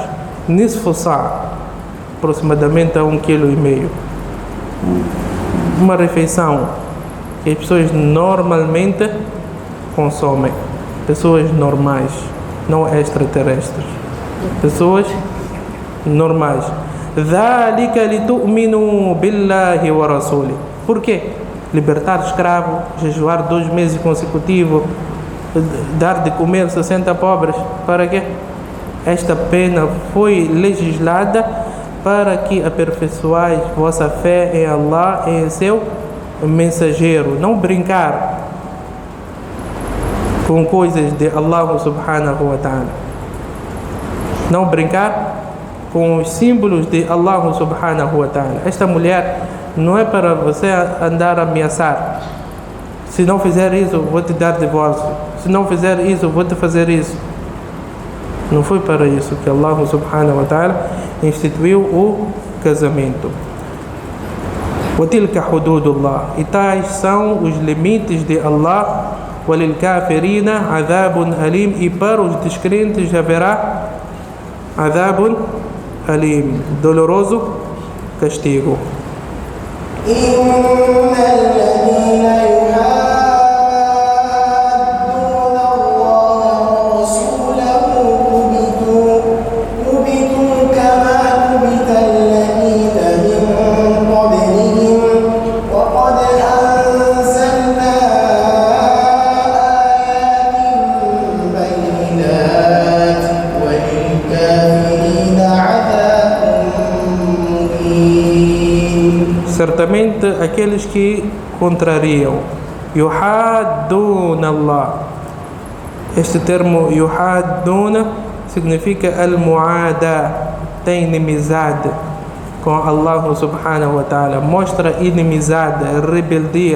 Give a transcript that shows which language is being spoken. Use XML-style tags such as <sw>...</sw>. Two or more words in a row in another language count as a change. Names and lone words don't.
<ar>نصف صاع',</ar> <pt>aproximadamente a 1,5 kg. Uma refeição que as pessoas normalmente consomem. Pessoas normais, não extraterrestres. Pessoas normais.</pt> <ar>ذَلِكَ لِتُؤْمِنُوا بِاللَّهِ وَرَسُولِهِ.</ar> <pt>Por quê? Libertar escravo, jejuar 2 meses consecutivos, dar de comer 60 pobres. Para quê? Esta pena foi legislada para que aperfeiçoais vossa fé em Allah e em seu mensageiro. Não brincar com coisas de</pt> <ar>الله سبحانه وتعالى.</ar> <pt>Não brincar com os símbolos de</pt> <ar>الله سبحانه وتعالى.</ar> <pt>Esta mulher não é para você andar a ameaçar. Se não fizer isso, vou te dar divórcio. Se não fizer isso, vou te fazer isso. Não foi para isso que</pt> <ar>الله سبحانه وتعالى</ar> <pt>instituiu o casamento.</pt> <ar>وَتِلْكَ حُدُودُ اللَّهِ.</ar> <pt>E tais são os limites de Allah.</pt> <ar>وَلِلْكَافِرِينَ عَذَابٌ أَلِيمٌ.</ar> <pt>E para os descrentes haverá</pt> <ar>عَذَابٌ أَلِيمٌ,</ar> <pt>doloroso castigo.</pt> <ar>إِنَّ الَّذِينَ يُحَادُّونَ اللَّهَ وَرَسُولَهُ كُبِتُوا كَمَا كُبِتَ الَّذِينَ مِن قَبْلِهِمْ وَقَدْ أَنزَلْنَا آيَاتٍ بَيِّنَاتٍ وَلِلْكَافِرِينَ عَذَابٌ مُّهِينٌ.</ar> <pt>Certamente aqueles que contrariam,</pt> <ar>يحادون الله.</ar> <pt>Este termo yuhadduna significa al-mu'ada, tem inimizade com</pt> <ar>الله سبحانه وتعالى,</ar> <pt>mostra inimizade, rebeldia.</pt>